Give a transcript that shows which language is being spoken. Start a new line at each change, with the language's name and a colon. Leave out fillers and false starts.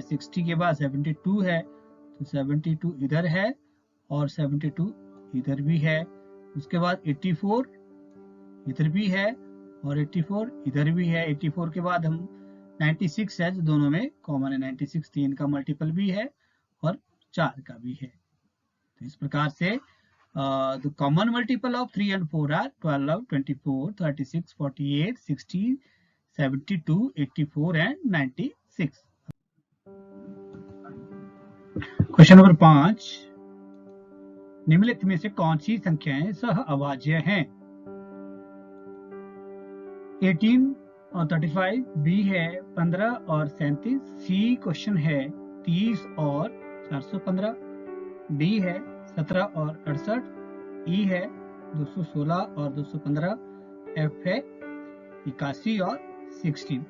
Hindi: 60 के बाद 72 है, तो 72 इधर है और 72 इधर भी है। उसके बाद 84 इधर भी है और 84 इधर भी है। 84 के बाद हम 96 है, जो दोनों में कॉमन है। 96 3 का मल्टीपल भी है और 4 का भी है। तो इस प्रकार से
English: the common multiple of 3 and 4 are 12, 24, 36, 48, 60, 72, 84 and 96।
Hindi: Question number 5, निम्नलिखित में से कौन सी संख्याएं सह अभाज्य हैं? 18 और 35 बी है, 15 और 37 सी क्वेश्चन है, 30 और 415 डी है, 17 और 68 ई है, 216 और 215 एफ है, 81 और 16।